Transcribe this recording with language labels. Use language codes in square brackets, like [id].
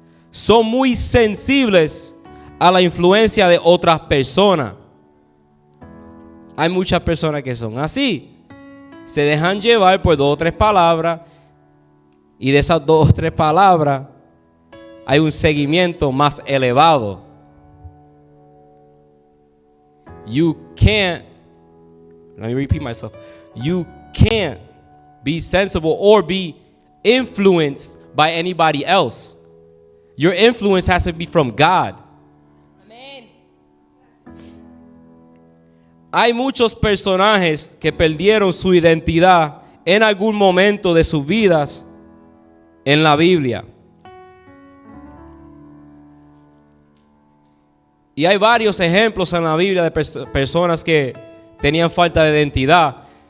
[es] Son muy sensibles a la influencia de otras personas. Hay muchas personas que son así. Se dejan llevar por 2 o 3 palabras, y de esas 2 o 3 palabras hay un seguimiento más elevado. [en] You can't, let me repeat myself. You can't be sensible or be influenced by anybody else. Your influence has to be from God. [es] Amén. Hay muchos personajes que perdieron su identidad en algún momento de sus vidas en la Biblia. Y hay varios ejemplos en la Biblia de personas que tenían falta de identidad.